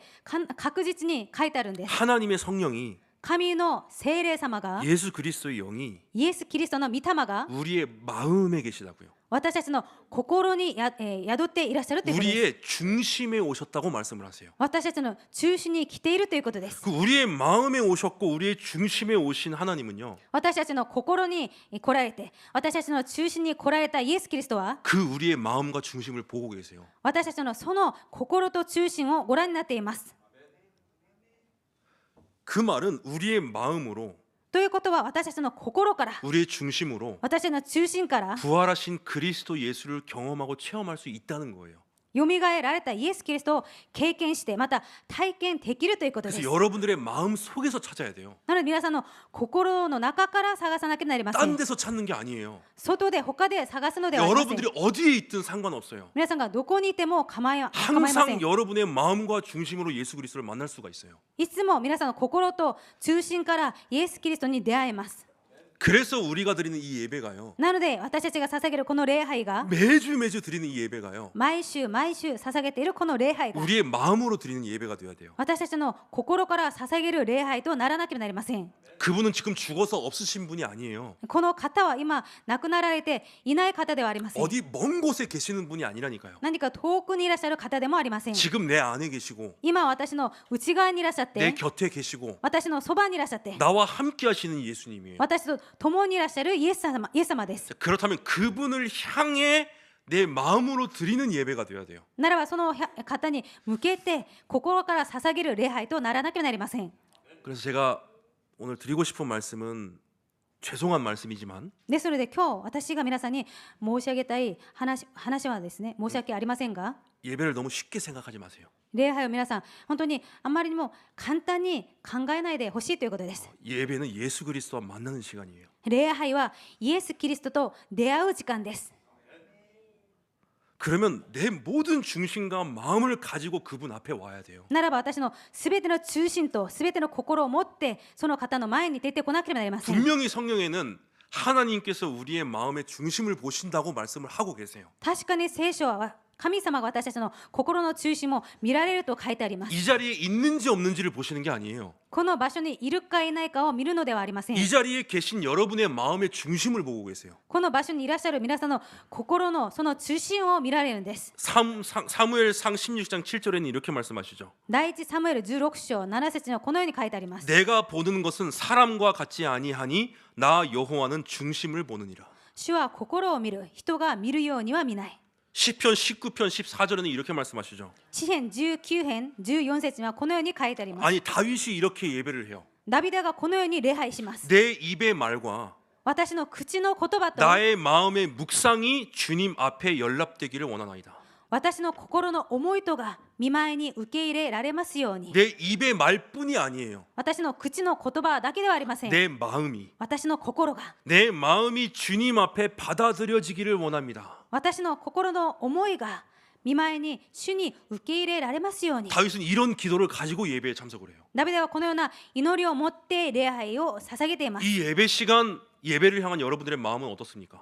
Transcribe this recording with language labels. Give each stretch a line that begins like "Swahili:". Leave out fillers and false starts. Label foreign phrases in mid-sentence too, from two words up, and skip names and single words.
Japanese: 聖書何箇所かで確実に書いてあるんです。
Korean: 하나님의 성령이
Japanese: 神の聖霊様が
Korean: 예수 그리스도의 영이
Japanese: イエス・キリストの御霊が
Korean: 우리의 마음에 계시다고요.
Japanese: 私たちの心に宿っていらっしゃるということです。
Korean: 우리의 중심에 오셨다고 말씀을 하세요.
Japanese: 私たちの中心に来ているということです。
Korean: 그 우리의 마음에 오셨고 우리의 중심에 오신 하나님은요.
Japanese: 私たちの心に来られて、私たちの中心に来られたイエス・キリストは
Korean: 그 우리의 마음과 중심을 보고 계세요.
Japanese: 私たちのその心と中心をご覧になっています。
Korean: 그 말은 우리의 마음으로
Japanese: ということは私たちの心から
Korean: 우리의 중심으로
Japanese: 私たちの中心から
Korean: 부활하신 그리스도 예수를 경험하고 체험할 수 있다는 거예요.
Japanese: よみがえられたイエス・キリストを経験してまた体験できるということです。
Korean: 그래서 여러분들의 마음 속에서 찾아야 돼요.
Japanese: なので皆さんの心の中から探さなきゃなりませ
Korean: 딴
Japanese: ん。
Korean: 데서 찾는 게 아니에요.
Japanese: 外で他で探すのではありません。
Korean: 여러분들이 어디에 있든 상관없어요.
Japanese: 皆さんがどこにいても構いません。
Korean: 항상 여러분의 마음과 중심으로 예수 그리스도를 만날 수가 있어요.
Japanese: いつも皆さんの心と中心からイエス・キリストに出会えます。
Korean: 그래서 우리가 드리는 이 예배가요.
Japanese: なので私たちが捧げるこの礼拝が
Korean: 매주 드리는 이 예배가요.
Japanese: 毎週捧げているこの礼拝が
Korean: 우리의 마음으로 드리는 예배가 되어야 돼요.
Japanese: 私たちの心から捧げる礼拝とならなければなりません。
Korean: 그분은 지금 죽어서 없으신 분이 아니에요.
Japanese: この方は今亡くなられていない方ではありません。
Korean: 어디 먼 곳에 계시는 분이 아니라니까요.
Japanese: 何か遠くにいらっしゃる方でもありません。
Korean: 지금 내 안에 계시고
Japanese: 今私の内側にいらっしゃっ
Korean: 내
Japanese: て
Korean: 곁에 계시고
Japanese: 私のそばにいらっしゃって
Korean: 나와 함께 하시는 예수님이에요.
Japanese: 私と共にいらっしゃるイエス様です。
Korean: 자, 그렇다면 그분을 향해 내 마음으로 드리는 예배가 되어야 돼요.
Japanese: ならばその方に向けて心から捧げる礼拝とならなければなりません。
Korean: 그래서 제가 오늘 드리고 싶은 말씀은 죄송한 말씀이지만
Japanese: ですので今日私が皆さんに申し上げたい話はですね、申し訳ありませんが、
Korean: 예배를 너무 쉽게 생각하지 마세요.
Japanese: 礼拝を皆さん本当にあまりにも簡単に考えないでほしいということです。
Korean: 예배는 예수 그리스도와 만나는 시간이에요.
Japanese: 礼拝はイエス・キリストと出会う時間です。
Korean: 그러면 내 모든 중심과 마음을 가지고 그분 앞에 와야 돼요.
Japanese: ならば私のすべての中心とすべての心を持ってその方の前に出てこなければなりません。
Korean: 분명히 성경에는 하나님께서 우리의 마음의 중심을 보신다고 말씀을 하고 계세요.
Japanese: 確かに聖書は神様が私たちの心の中心も見られると書いてあります。
Korean: 이 자리에 있는지 없는지를 보시는 게 아니에요.
Japanese: この場所にいるかいないかを見るのではありません。
Korean: 이 자리에 계신 여러분의 마음의 중심을 보고 계세요.
Japanese: この場所にいらっしゃる皆さんの心のその中心を見られるんです。
Korean: 사무엘상 16장 7절에는 이렇게 말씀하시죠.
Japanese: 第一サムエル16章7節にはこのように書いてあります。
Korean: 내가 보는 것은 사람과 같지 아니하니 나 여호와는 중심을 보느니라.
Japanese: 主は心を見る、人が見るようには見ない。
Korean: 시편 19편 14절에는 이렇게 말씀하시죠.
Japanese: 詩編19編14節にはこのように書いてあります。
Korean: 아니 다윗이 이렇게 예배를 해요.
Japanese: ダビデがこのように礼拝します。
Korean: 내 입의 말과
Japanese: 私の口の言葉と
Korean: 나의 마음의 묵상이 주님 앞에 연락되기를 원하나이다.
Japanese: 私の心の思いとが見舞いに受け入れられますように。
Korean: 내 입의 말뿐이 아니에요.
Japanese: 私の口の言葉だけではありません。
Korean: 내 마음이
Japanese: 私の心が
Korean: 내 마음이 주님 앞에 받아들여지기를 원합니다.
Japanese: 私の心の思いが見舞いに主に受け入れられますように。
Korean: 다윗은 이런 기도를 가지고 예배에 참석을 해요.
Japanese: ダビデはこのような祈りを持って礼拝を捧げています。
Korean: 이 예배 시간 예배를 향한 여러분들의 마음은 어떻습니까?